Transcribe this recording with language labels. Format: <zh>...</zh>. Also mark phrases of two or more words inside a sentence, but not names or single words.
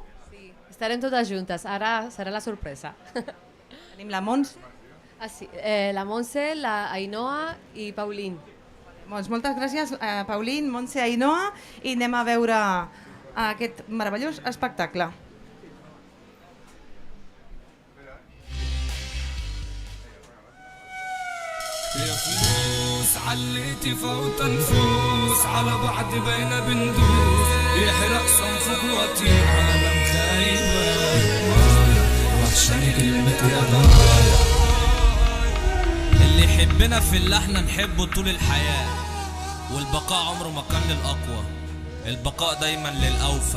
<ca>Sí, estarem totes juntes. Ara serà la sorpresa. Tenim la Montse. Sí, la Montse, la Ainhoa i Paulín. Doncs moltes gràcies, Paulín, Montse, Ainhoa, i anem a veure aquest meravellós espectacle.</ca> <ar>يا فلوس عليتي فوت نفوس على بعض بينا بندوس يحرق صنفك وطير عالم خايبة وحشاني كلمة يا ضايع اللي يحبنا في اللحن نحبه طول الحياة والبقاء عمره ما كان للأقوى البقاء دايما للأوفى</ar>